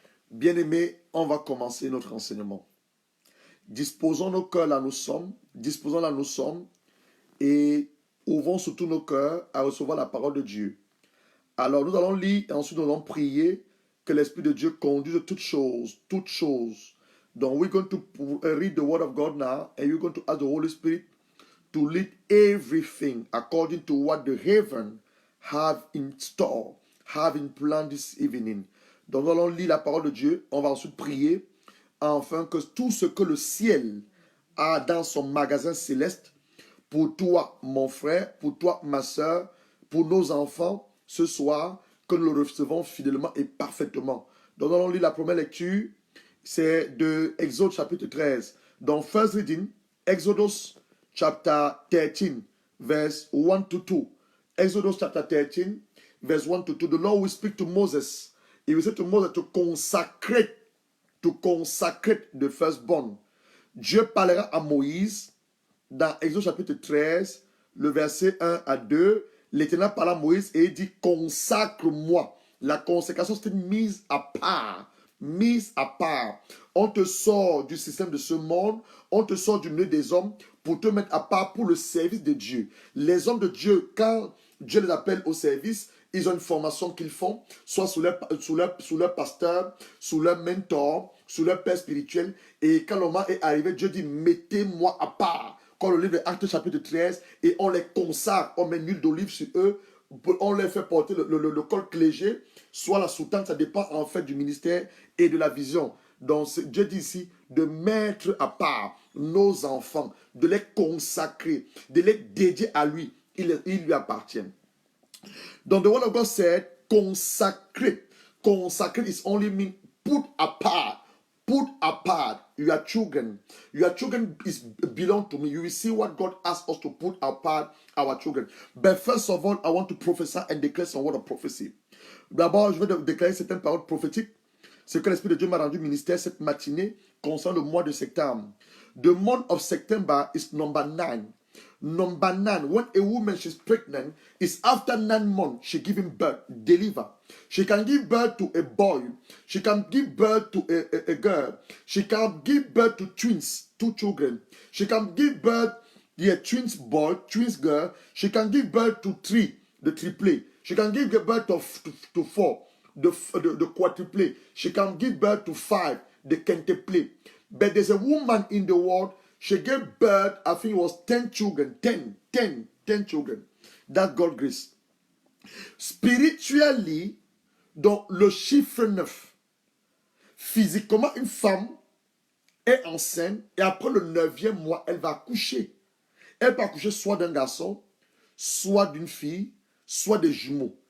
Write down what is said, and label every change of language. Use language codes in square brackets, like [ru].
[fr] Bien-aimés, on va commencer notre enseignement. Disposons nos cœurs là nous sommes, disposons là nous sommes et ouvrons surtout nos cœurs à recevoir la parole de Dieu. Alors nous allons lire et ensuite nous allons prier que l'Esprit de Dieu conduise toutes choses, toutes choses. [en] Donc we're going to read the word of God now and you're going to ask the Holy Spirit to lead everything according to what the heaven have in store, have in plan this evening. [fr] Donc nous allons lire la parole de Dieu, on va ensuite prier afin que tout ce que le ciel a dans son magasin céleste, pour toi mon frère, pour toi ma soeur, pour nos enfants, ce soir, que nous le recevons fidèlement et parfaitement. Donc nous allons lire la première lecture, c'est de Exode chapitre 13. [en] Donc first reading, Exodus chapter 13, verse 1 to 2. Exodus chapter 13, verse 1 to 2. The Lord will speak to Moses. He will say to Moses to consecrate the firstborn. [fr] Dieu parlera à Moïse dans Exode chapitre 13, le verset 1 à 2. L'Éternel parle à Moïse et il dit consacre-moi. La consécration, c'est une mise à part. Mise à part. On te sort du système de ce monde, on te sort du milieu des hommes pour te mettre à part pour le service de Dieu. Les hommes de Dieu, quand Dieu les appelle au service, ils ont une formation qu'ils font, soit sous leur pasteur, sous leur mentor, sous leur père spirituel. Et quand le moment est arrivé, Dieu dit, mettez-moi à part. Comme le livre de Actes chapitre 13, et on les consacre, on met une huile d'olive sur eux, on les fait porter le col clégé, soit la soutane, ça dépend en fait du ministère et de la vision. Donc Dieu dit ici de mettre à part nos enfants, de les consacrer, de les dédier à lui. Ils lui appartiennent. [en] Donc the word of God said, consecrate. Consecrate is only mean put apart. Put apart your children. Your children belong to me. You will see what God asks us to put apart our children. But first of all, I want to prophesy and declare some word of prophecy. [fr] D'abord, je vais déclarer certaines paroles prophétiques. C'est que l'Esprit de Dieu m'a rendu ministère cette matinée concernant le mois de septembre. [en] The month of September is number 9. Number 9, when a woman is pregnant, is after 9 months she giving birth, deliver. She can give birth to a boy. She can give birth to a girl. She can give birth to twins, 2 children. She can give birth twins boy, twins girl. She can give birth to 3, the triplet. She can give birth to 4, the quadruplet. She can give birth to 5, the quintuplet. But there's a woman in the world. She gave birth, I think it was 10 children. 10 children. That's God's grace. Spiritually, [fr] dans le chiffre 9, physiquement, une femme est enceinte et après le 9e mois, elle va accoucher. Elle va accoucher soit d'un garçon, soit d'une fille, soit des jumeaux.